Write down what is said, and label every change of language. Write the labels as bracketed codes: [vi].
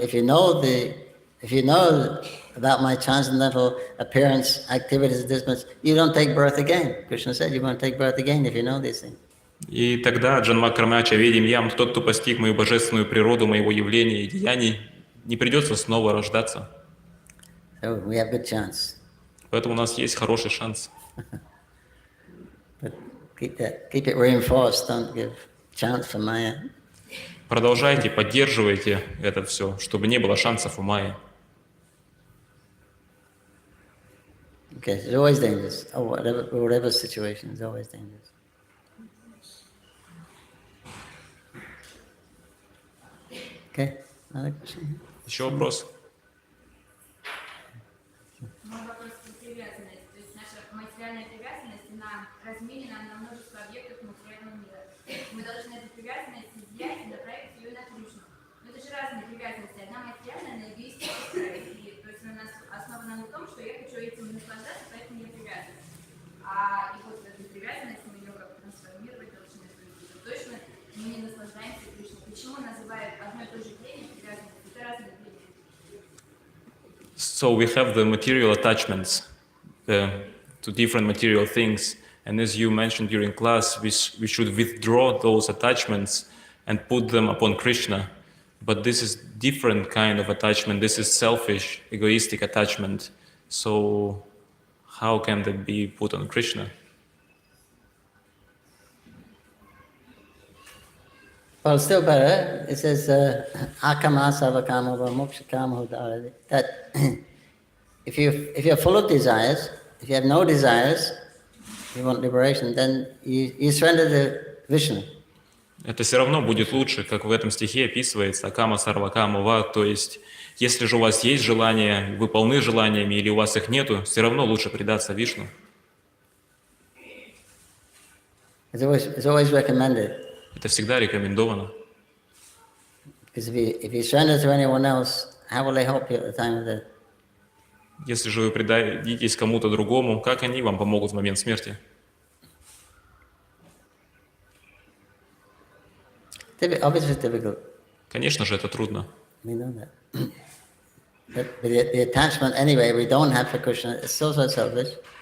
[en] If you know about my transcendental appearance, activities, disciplines, you don't take birth again. Krishna said you won't take birth again if you know these things. [ru] И тогда [sa] Джанма Кармача ведим ям, [ru] тот, кто постиг мою божественную природу, моего явления и деяний, не придется снова рождаться. [en] So we have good chance. [ru] Поэтому у нас есть хороший шанс. [en] But keep it reinforced. Don't give chance for Maya. [ru] Продолжайте, поддерживайте это все, чтобы не было шансов у Майи. [en] Okay, it's always dangerous. Whatever situation, it's always dangerous. Okay, another question? [ru] Еще вопрос? Мой вопрос про привязанность. То есть наша материальная привязанность, она разменена на множество объектов материального мира. Мы должны эту привязанность изъять и направить ее на Кришну. Но это же разные привязанности. Одна материальная, она эгоистическая. И, то есть она основана на том, что я хочу этим наслаждаться, поэтому я привязана. И вот эту привязанность мы ее как трансформировать должны. Точно мы не наслаждаемся Кришной. Почему называют одно и то же племя привязанностью? Это разные племя. [en] So we have the material attachments to different material things, and as you mentioned during class, we should withdraw those attachments and put them upon Krishna. But this is different kind of attachment. This is selfish, egoistic attachment. So how can they be put on Krishna? Well, still better. It says [sa] akama savakama va mokshakama hodara. [en] That if you're full of desires, if you have no desires, you want liberation, then you surrender to Vishnu. [ru] Это все равно будет лучше, как в этом стихе описывается, [sa] акама сарвакама ва, [ru] то есть, если же у вас есть желания, вы полны желаниями, или у вас их нету, все равно лучше предаться Вишну. [en] It's always recommended. [ru] Это всегда рекомендовано. [en] Because if you surrender to anyone else, how will they help you at the time of death? [ru] Если же вы предадитесь кому-то другому, как они вам помогут в момент смерти? [en] Obviously it's difficult. [ru] Конечно же, это трудно. [en] We know that. But the attachment anyway we don't have for Krishna is so selfish.